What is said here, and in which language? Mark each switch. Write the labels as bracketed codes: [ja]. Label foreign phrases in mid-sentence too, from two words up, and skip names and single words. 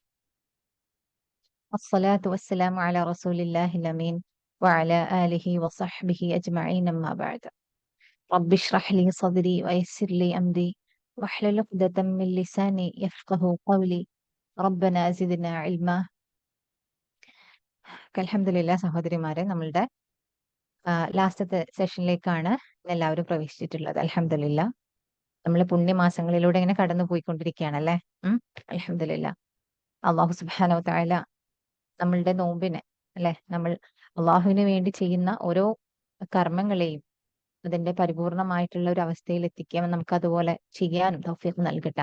[ar] الصلاة والسلام على رسول الله الأمين وعلى آله وصحبه أجمعين. أما بعد، رب اشرح لي صدري ويسر لي أمري واحلل عقدة من لساني يفقه قولي. ربنا زدنا علما. [ml] അൽഹംദുലില്ലാ സഹോദരിമാരെ, നമ്മളുടെ [en] last session [ml] എല്ലാവരും പ്രവേശിച്ചിട്ടുള്ളത്. അൽഹംദുലില്ലാ, നമ്മൾ പുണ്യമാസങ്ങളിലൂടെ ഇങ്ങനെ കടന്നു പോയിക്കൊണ്ടിരിക്കുകയാണല്ലേ. അൽഹംദുലില്ലാ, [ar] الله سبحانه وتعالى [ml] നമ്മളുടെ നോമ്പിനെ, അല്ലെ, നമ്മൾ അള്ളാഹുവിന് വേണ്ടി ചെയ്യുന്ന ഓരോ കർമ്മങ്ങളെയും അതിന്റെ പരിപൂർണമായിട്ടുള്ള ഒരു അവസ്ഥയിൽ എത്തിക്കാൻ നമുക്ക് അതുപോലെ ചെയ്യാനും തൗഫീഖ് നൽകട്ടെ.